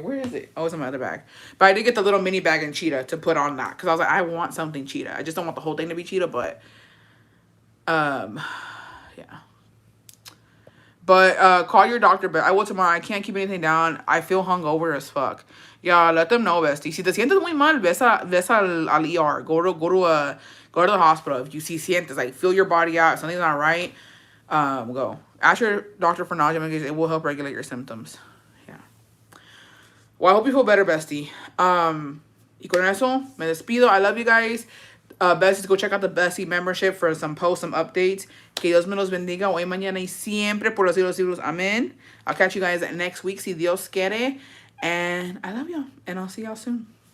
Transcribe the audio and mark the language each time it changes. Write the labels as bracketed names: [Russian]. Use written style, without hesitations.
[English] Where is it? Oh, it's in my other bag. But I did get the little mini bag in cheetah to put on that. Because I was like, I want something cheetah. I just don't want the whole thing to be cheetah, but... yeah. But call your doctor. But I will tomorrow. I can't keep anything down. I feel hungover as fuck. Yeah, let them know, bestie. [Spanish] Si te sientes muy mal, ves al ER. [English] Go to the hospital. If you see sientes, like feel your body out. If something's not right, go. Ask your doctor for nausea because it will help regulate your symptoms. Yeah. Well, I hope you feel better, bestie. [Spanish] Y con eso, me despido. [English] I love you guys. Besties, go check out the Bestie membership for some posts, some updates. [Spanish] Que Dios me los bendiga hoy, mañana y siempre por los siglos. [English] Amen. I'll catch you guys next week, [Spanish] si Dios quiere. [English] And I love y'all. And I'll see y'all soon.